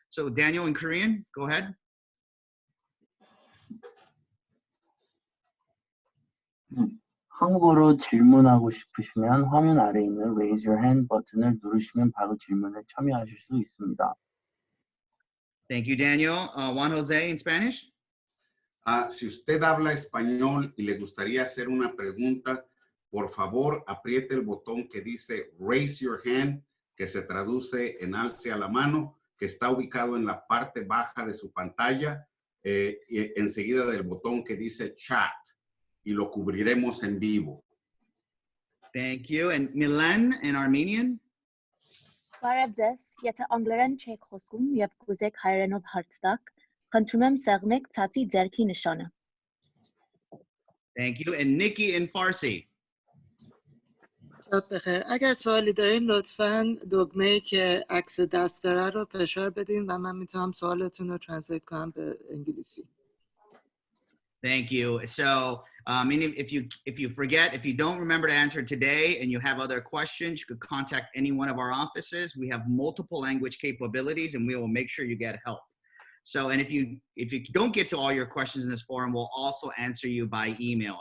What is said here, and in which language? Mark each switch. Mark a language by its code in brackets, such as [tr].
[en] So Daniel in Korean, go ahead. [ko] 한국어로 질문하고 싶으시면 화면 아래에 있는 Raise Your Hand 버튼을 누르시면 바로 질문에 참여하실 수 있습니다. [en] Thank you, Daniel. Juan Jose in Spanish. [es] Si usted habla español y le gustaría hacer una pregunta, por favor apriete el botón que dice Raise Your Hand, que se traduce en alce a la mano, que está ubicado en la parte baja de su pantalla, enseguida del botón que dice Chat. Y lo cubriremos en vivo. [en] Thank you. And Milan in Armenian. [hy] Բարևձեզ, եթե անգլերեն չեք խոսում եւ կուզեք հայերենով հարցնաք, խնդրում եմ սեղմեք ցածի ձեռքի նշանը. [en] Thank you. And Nikki in Farsi. [fa] شب بخیر. اگر سوالی دارین لطفاً دکمه‌ای که عکس دست داره رو فشار بدین و من میتونم سوالتون رو ترنسلیت کنم به انگلیسی. [en] Thank you. So, if you forget, if you don't remember to answer today and you have other questions, you could contact any one of our offices. We have multiple language capabilities and we will make sure you get help. So, and if you don't get to all your questions in this forum, we'll also answer you by email.